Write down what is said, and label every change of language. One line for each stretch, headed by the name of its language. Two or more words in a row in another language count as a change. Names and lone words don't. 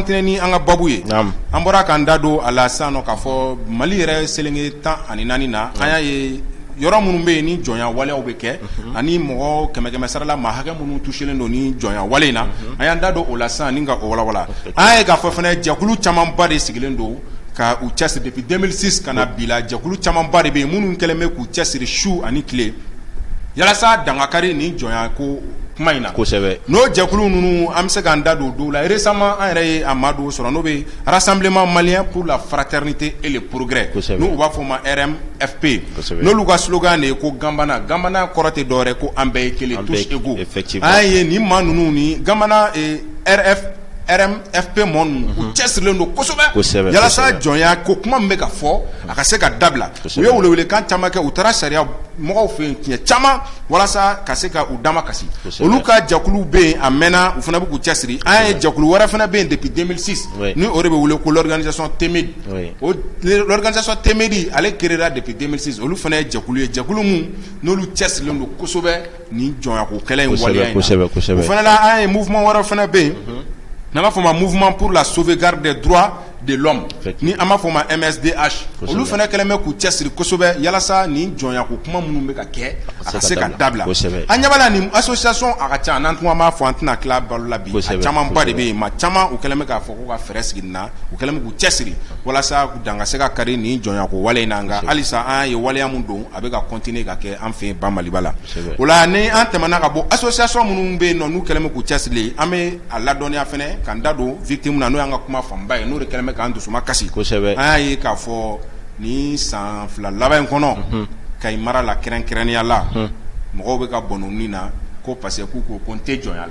Bambara: continuer ni an ka babu ye an bɔra k'an da don a la sisan nɔ k'a fɔ Mali yɛrɛ selenge 14 na an y'a ye yɔrɔ minnu bɛ yen ni jɔnya waleyaw bɛ kɛ ani mɔgɔ kɛmɛ sarala maa hakɛ minnu touchelen don ni jɔnya wale in na an y'an da don o la sisan ni ka o walawala an ye k'a fɔ fana jɛkulu camanba de sigilen don ka u cɛsiri depuis 2006 ka na bi la jɛkulu camanba de bɛ yen minnu kɛlen bɛ k'u cɛsiri su ani tile yalasa dangakari ni jɔnya ko kuma in na kosɛbɛ n'o jɛkulu ninnu an bɛ se k'an da don dɔw la récemment an yɛrɛ ye a maa dɔw sɔrɔ n'o bɛ
French: rassemblement malien pour la fraternité et le progrès
Bambara: n'u b'a fɔ o ma RMFP n'olu ka slogan de ye ko ganbana kɔrɔ tɛ dɔwɛrɛ ko an bɛɛ ye kelen
French: tous égaux
Bambara: an ye nin maa ninnu ni ganbana RMFP mɔɔ ninnu u cɛsirilen don kosɛbɛ yalasa jɔnya ko kuma min bɛ ka fɔ a ka se ka dabila u ye welewelekan caman kɛ u taara sariya mɔgɔw fɛ yen tiɲɛ caman walasa ka se ka u dama kasi olu ka jɛkulu bɛ yen a mɛnna u fana bɛ k'u cɛsiri an ye jɛkulu wɛrɛ fana bɛ yen depuis 2006 ni o de bɛ wele ko l'organisation TEMED l'organisation TEMED ale créera depuis 2006 olu fana ye jɛkulu ye jɛkulu mun n'olu cɛsirilen don kosɛbɛ ni jɔnyako kɛlɛ in waleya in na o fana la an ye mouvement wɛrɛ fana bɛ yen n'an b'a fɔ o ma
French: mouvement pour la sauvegarde des droits de l'homme
Bambara: ni an b'a fɔ o ma MSDH olu fana kɛlen bɛ k'u cɛsiri kosɛbɛ yalasa nin jɔnyako kuma minnu bɛ ka kɛ a ka se ka dabila an ɲɛ b'a la nin association a ka ca n'an tun b'a fɔ an tɛna tila balo la bi a camanba de bɛ yen maa caman u kɛlen bɛ k'a fɔ k'u ka fɛɛrɛ sigi nin na u kɛlen bɛ k'u cɛsiri walasa dan ka se ka kari nin jɔnyako wale in na nka halisa an ye waleya min don a bɛ ka continuer ka kɛ an fɛ yen ba Maliba la o la ni an tɛmɛna ka bɔ association minnu bɛ yen nɔ n'u kɛlen bɛ k'u cɛsiri an bɛ a ladɔnniya fana k'an da don victime na n'o y'an ka kuma fanba ye n'o de kɛlen bɛ k'an dusuma kasi an y'a ye k'a fɔ ni san fila laban in kɔnɔ Kayi mara la kɛrɛnkɛrɛnnenya la mɔgɔw bɛ ka bɔn u ni na ko
French: parce que
Bambara: k'u ko n tɛ jɔnya la